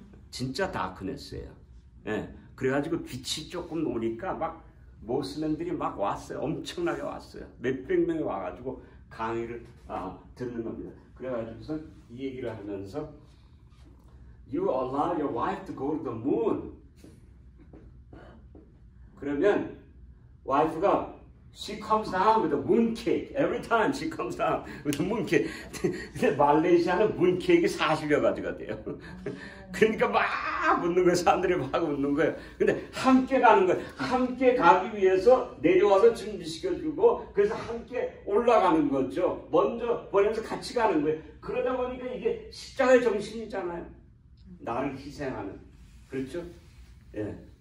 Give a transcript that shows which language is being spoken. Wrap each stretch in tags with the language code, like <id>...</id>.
<ko>진짜 다크네스예요. 예. 그래가지고 빛이 조금 오니까 막 모슬렘들이 막 왔어요. 엄청나게 왔어요. 몇백 명이 와가지고 강의를 듣는 겁니다. 그래가지고서 이 얘기를 하면서</ko> <en>You allow your wife to go to the moon.</en> <ko>그러면 와이프가</ko> <en>She comes down with a moon cake. Every time she comes down with a moon cake.</en> <ko>근데 말레이시아는 moon cake이 40여 가지가 돼요. 그러니까 막 웃는 거예요. 사람들이 막 웃는 거예요. 근데 함께 가는 거예요. 함께 가기 위해서 내려와서 준비시켜주고 그래서 함께 올라가는 거죠. 먼저 보내면서 같이 가는 거예요. 그러다 보니까 이게 십자가의 정신이잖아요. 나를 희생하는. 그렇죠? 예.</ko>